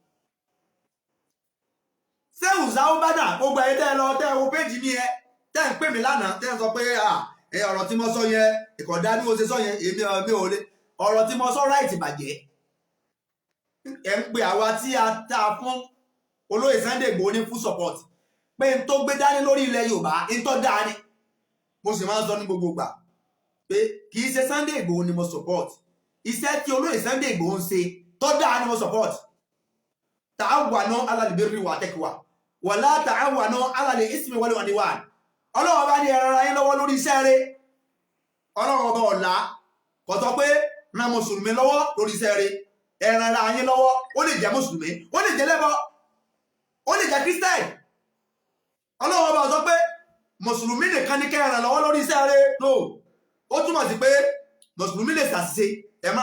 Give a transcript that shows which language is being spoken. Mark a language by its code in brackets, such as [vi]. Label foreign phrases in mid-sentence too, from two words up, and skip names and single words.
[yo] Shehu Saubana gbogbo ẹ̀yin tẹ́ lọ tẹ́ wo péjì mi ẹ tẹ́ ń pè mí lánàá tẹ́ ń sọ pé ọ̀rọ̀ tí mo sọ yẹn ìkọ̀dá bí mo ṣe sọ yẹn èmi ò lè ọ̀rọ̀ tí mo sọ ráìtì bàjẹ́ ẹ̀ ń pè àwa tí a ta fún olóyè Sunday Igboho ní [en] full support [yo] pé n tó gbé dání lórí ilẹ̀ Yorùbá n tó dáa ni mo sì máa ń sọ ní gbogbo ìgbà pé kì í ṣe Sunday Igboho ni mo support iṣẹ́ tí olóyè Sunday Igboho ń ṣe tó dáa ni mo support [ar] تعاونوا على البر والتقوى ولا تعاونوا على الإثم والعدوان [yo] ọlọ́run bá ní ẹ ran ara yín lọ́wọ́ lórí iṣẹ́ rẹ̀ ọlọ́run ọba ọ̀la kò sọ pé ran mùsùlùmí lọ́wọ́ lórí iṣẹ́ rẹ̀ ẹ ran ara yín lọ́wọ́ ó lè jẹ́ mùsùlùmí ó lè jẹ́ lẹ́bọ ó lè jẹ́ kírísítẹ́nì ọlọ́run ọba sọ pé mùsùlùmí nìkan ní kẹ́ ẹ ràn lọ́wọ́ lórí iṣẹ́ rẹ̀ no ó túmọ̀ sí pé mùsùlùmí lè ṣàṣìṣe ẹ má